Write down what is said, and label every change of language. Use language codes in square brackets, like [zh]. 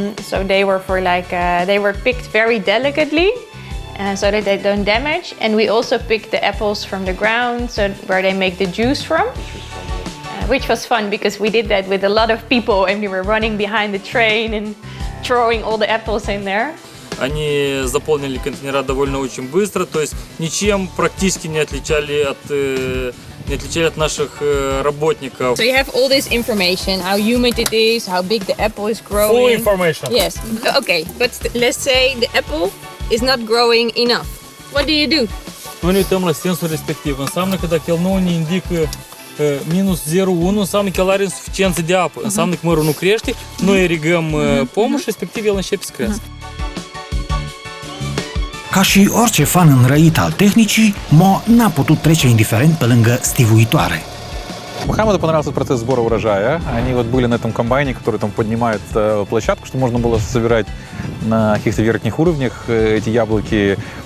[en] So they were they were picked very delicately so that they don't damage. And we also picked the apples from the ground, so where they make the juice from. Which was fun because we did that with a lot of people and we were running behind the train and throwing all the apples in there. [ru] Они заполнили контейнера довольно очень быстро, то есть ничем практически не отличали от наших работников. [en] So you have all this information, how humid it is, how big the apple is growing. Full information. Yes. Okay, but let's say the apple is not growing enough. What do you do? [ro] Noi ne uităm la sensul respectiv. Înseamnă că dacă el nu ne indică minus 0,1, înseamnă că el are insuficiență de apă. Înseamnă că mărul nu crește, noi irigăm pomul și respectiv el începe să crească. Ca și orice fan înrăit al tehnicii, Mo n-a putut trece indiferent pe lângă stivuitoare. [ru] Мохамеду понравился процесс сбора урожая. Они вот были на этом комбайне, который там поднимает площадку, что можно было собирать на каких-то верхних uровнях эти яблоки.